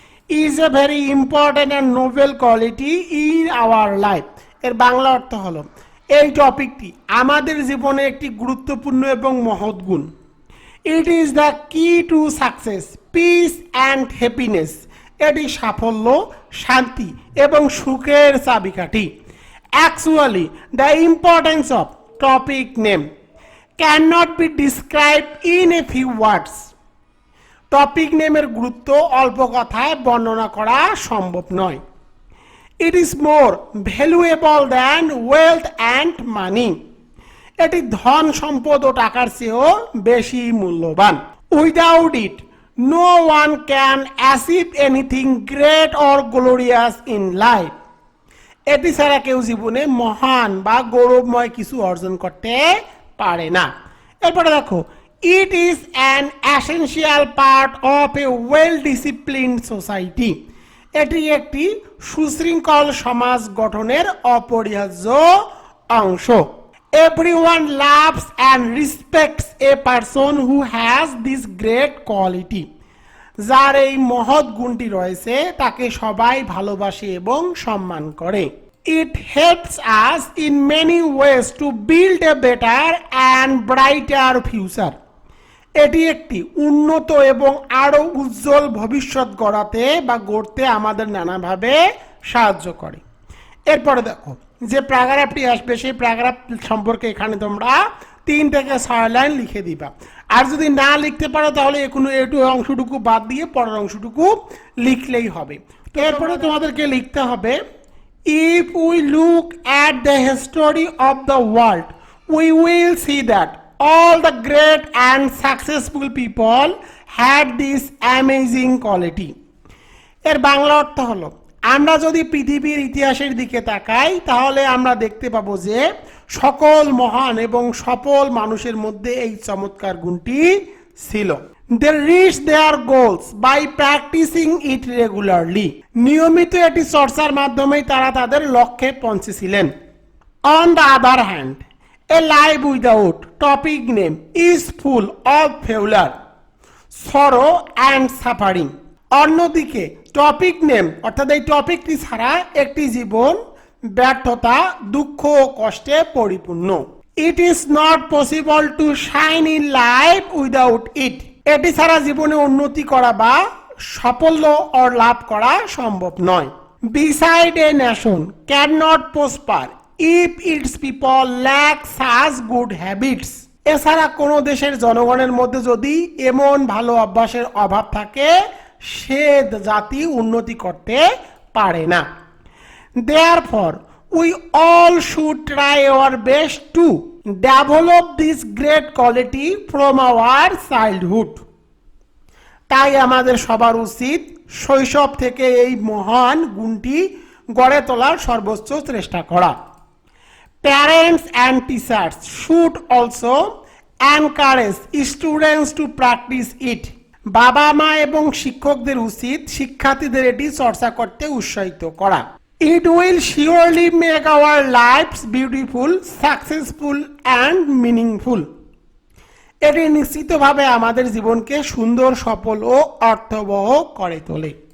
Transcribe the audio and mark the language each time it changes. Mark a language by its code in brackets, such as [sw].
[en] Is a very important and noble quality in our life. [bn] এর বাংলা অর্থ হলো, এই টপিকটি আমাদের জীবনে একটি গুরুত্বপূর্ণ এবং মহৎ গুণ। [en] It is the key to success, peace and happiness. [bn] এটি সাফল্য, শান্তি এবং সুখের চাবিকাঠি। [en] Actually the importance of topic name cannot be described in a few words. [bn] Topic নেমের গুরুত্ব অল্প কথায় বর্ণনা করা সম্ভব নয়। [en] It is more valuable than wealth and money. [bn] এটি ধন সম্পদ ও টাকার চেয়েও বেশি মূল্যবান। [en] Without it, no one can achieve anything great or glorious in life. [bn] এটি ছাড়া কেউ জীবনে মহান বা গৌরবময় কিছু অর্জন করতে পারে না। এরপরে দেখো, [en] It is an essential part of a well disciplined society. [bn] এটি একটি সুশৃঙ্খল সমাজ গঠনের অপরিহার্য অংশ। [en] Everyone loves and respects a person who has this great quality. [bn] যার এই মহৎ গুণটি রয়েছে তাকে সবাই ভালোবাসে এবং সম্মান করে। [en] It helps us in many ways to build a better and brighter future. [bn] এটি একটি উন্নত এবং আরো উজ্জ্বল ভবিষ্যৎ গড়তে আমাদের নানাভাবে সাহায্য করে। এরপরে দেখো, যে প্যারাগ্রাফটি আসবে সেই প্যারাগ্রাফ সম্পর্কে এখানে তোমরা 3 থেকে 6 লাইন লিখে দিবা। আর যদি না লিখতে পারো তাহলে একটু অংশটুকু বাদ দিয়ে পরের অংশটুকু লিখলেই হবে। তো এরপরে তোমাদেরকে লিখতে হবে, [en] if we look at the history of the world, we will see that all the great and successful people had this amazing quality. [bn] এর বাংলা অর্থ হলো, আমরা যদি পৃথিবীর ইতিহাসের দিকে তাকাই তাহলে আমরা দেখতে পাবো যে সকল মহান এবং সফল মানুষের মধ্যে এই চমৎকার গুণটি ছিল। [en] They reach their goals by practicing it regularly. [bn] নিয়মিত এটি চর্চার মাধ্যমেই তারা তাদের লক্ষ্যে পৌঁছেছিলেন। [en] On the other hand, a life without topic name is full of failure, sorrow and suffering. [bn] অন্যদিকে টপিক নেম অর্থাৎ এই টপিকটি ছাড়া একটি জীবন ব্যর্থতা, দুঃখ ও কষ্টে পরিপূর্ণ। [en] It is not possible to shine in life without it. [bn] এটি ছাড়া জীবনে উন্নতি করা বা সাফল্য ও লাভ করা সম্ভব নয়। [en] Beside a nation can not prosper if its people lack such good habits. [bn] এছাড়া কোনো দেশের জনগণের মধ্যে যদি এমন ভালো অভ্যাসের অভাব থাকে, সে জাতি উন্নতি করতে পারে না। [en] Therefore, we all should try our best to develop this great quality from our childhood. [bn] তাই আমাদের সবার উচিত শৈশব থেকে এই মহান গুণটি গড়ে তোলার সর্বোচ্চ চেষ্টা করা। [en] Parents and teachers should also encourage students to practice it. [bn] বাবা মা এবং শিক্ষকদের উচিত শিক্ষার্থীদের এটি চর্চা করতে উৎসাহিত করা। [en] It will surely make our lives beautiful, successful and meaningful. [bn] এটি নিশ্চিতভাবে আমাদের জীবনকে সুন্দর, সফল ও অর্থবহ করে তোলে।